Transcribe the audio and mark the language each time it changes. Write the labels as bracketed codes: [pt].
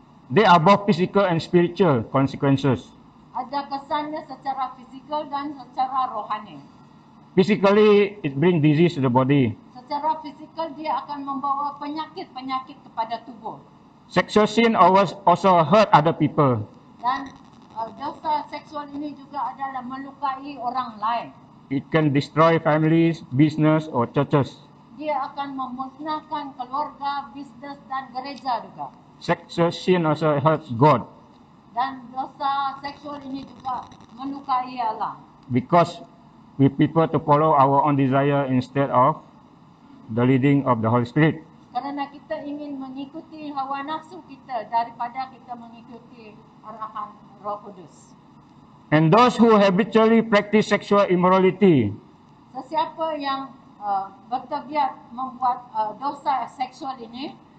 [en] They are both physical and spiritual consequences. [ms] Ada kesannya secara fizikal dan secara rohani. [en] Physically, it brings disease to the body. [ms] Secara fizikal dia akan membawa penyakit-penyakit kepada tubuh. [en] Sexual sin also hurt other people. [ms] Dan dosa seksual ini juga adalah melukai orang lain. [en] It can destroy families, business, or churches. [ms] Dia akan memusnahkan keluarga, bisnes dan gereja juga. [en] Sexual sin also hurts God [ms] Dan dosa seksual ini juga melukai Allah. [en] because we prefer to follow our own desire instead of the leading of the Holy Spirit. [ms] Kerana kita ingin mengikuti hawa nafsu kita daripada kita mengikuti arahan Roh Kudus. [en] And those who habitually practice sexual immorality [ms] Sesiapa yang bertabiat membuat dosa seksual ini